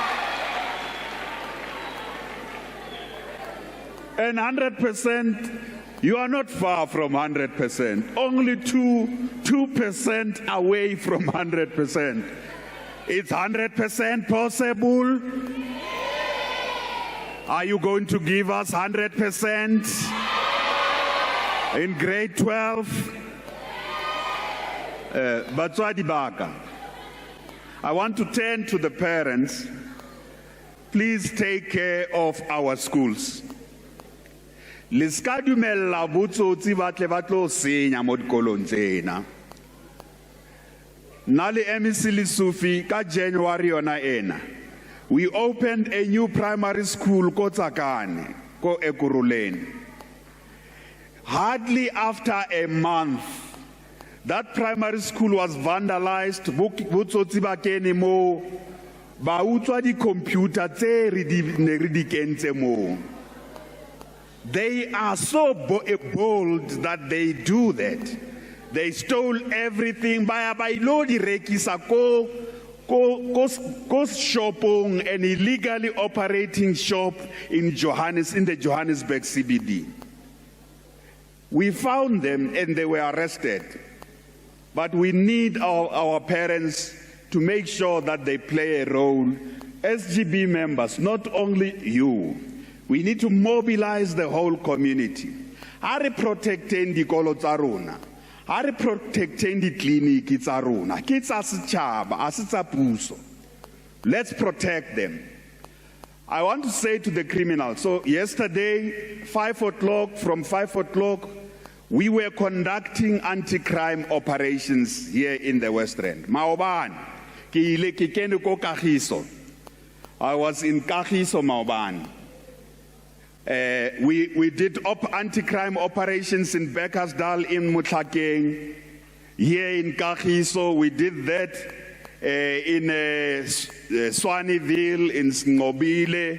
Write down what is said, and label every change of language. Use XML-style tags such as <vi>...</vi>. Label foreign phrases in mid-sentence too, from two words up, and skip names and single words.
<en>And 100%, you are not far from 100%. Only 2% away from 100%. It's 100% possible. Are you going to give us 100% in grade 12?</en> <st>Batswadi baka,</st> <en>I want to turn to the parents. Please take care of our schools.</en> <st>Liska dumella botsotsi ba tle ba tlo senya mo dikolong tsena. Nale MEC Lesufi ka January yona ena,</st> <en>we opened a new primary school ko Tsakane ko Ekuruleni. Hardly after a month, that primary school was vandalized.</en> <st>Botsotsi ba kene mo ba utswa di computer tse re di kentse mo.</st> <en>They are so bold that they do that. They stole everything by</en> <st>lodi rekisa ko shopong,</st> <en>an illegally operating shop in the Johannesburg CBD. We found them and they were arrested. But we need our parents to make sure that they play a role. SGB members, not only you, we need to mobilize the whole community. Are protecting the</en> <st>dikolo tsa rona?</st> <en>Are protecting the clinic</en> <st>tsa rona? Ke tsa setjhaba, a se tsa puso.</st> <en>Let's protect them. I want to say to the criminals, so yesterday, 5 o'clock, from 5 o'clock, we were conducting anti-crime operations here in the West Rand.</en> <st>Maoban, ke ile ke kene ko Kagiso.</st> <en>I was in Kagiso, Maoban. We did anti-crime operations in Bekkersdal, in Mutlakeng. Here in Kagiso, we did that in Swaneville, in Ngobile.</en>